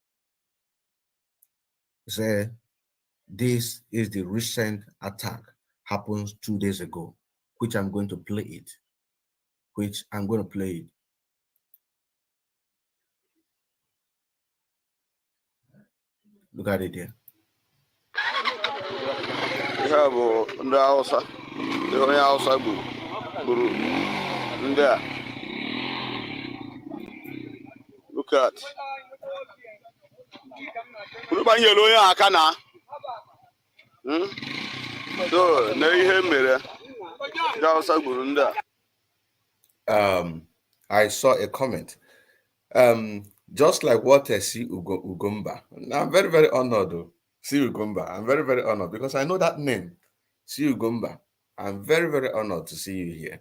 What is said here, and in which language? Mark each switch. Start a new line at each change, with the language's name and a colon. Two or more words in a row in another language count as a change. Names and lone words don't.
English: So this is the recent attack happens 2 days ago, which I'm going to play it. Look at it here.
Igbo: Ihe bụ ndị Hausa, onye Hausa gburu ndị a.
English: Look at.
Igbo: Unu banyere onye aka na. So, na ihe mere ndị Hausa gburu ndị a.
English: I saw a comment. Just like what Si Ugumba. I'm very, very honored though. Si Ugumba. I'm very, very honored because I know that name. Si Ugumba. I'm very, very honored to see you here.